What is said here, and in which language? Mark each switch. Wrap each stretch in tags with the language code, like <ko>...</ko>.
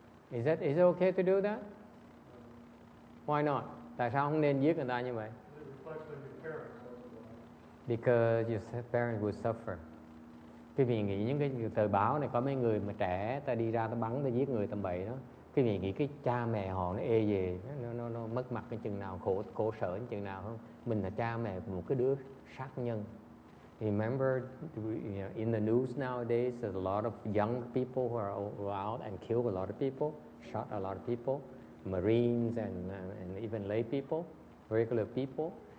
<en>Is it okay to do that? Why not?</en> <vi>Tại sao không nên giết người ta như vậy?</vi> <en>Because your parents will suffer.</en> <vi>Quý vị nghĩ những cái tờ báo này có mấy người mà trẻ ta đi ra ta bắn ta giết người tầm bậy đó. Quý vị nghĩ cái cha mẹ họ nó ê về, nó mất mặt cái chừng nào, khổ sở cái chừng nào không? Mình là cha mẹ của một cái đứa sát nhân.</vi> <en>Remember, in the news nowadays, there's a lot of young people who are out and killed a lot of people, shot a lot of people, Marines and even lay people, regular people.</en>